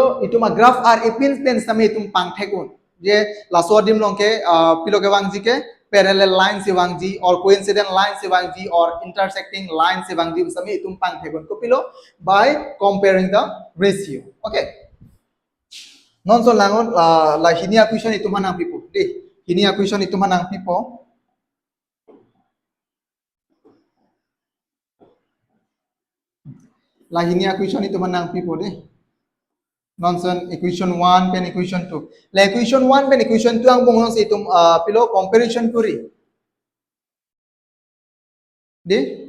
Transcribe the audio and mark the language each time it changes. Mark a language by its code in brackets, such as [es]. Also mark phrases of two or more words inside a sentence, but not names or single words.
[mjw] ituma graph ar ipin pen same itum pangthekun je lasodim longke pilo ke wangji ke [en] parallel line [mjw] se wangji or [en] coincident line [mjw] se wangji or [en] intersecting line [mjw] se wangji same itum pangthekun ko pilo [en] by comparing the ratio okay [mjw] non so langon la hinia question itum hanang pipo de hinia question itum hanang pipo la hinia question itum hanang pipo de nonsense equation 1 pen equation 2 la equation 1 pen equation 2 ang bong si tum pilo comparison kuri de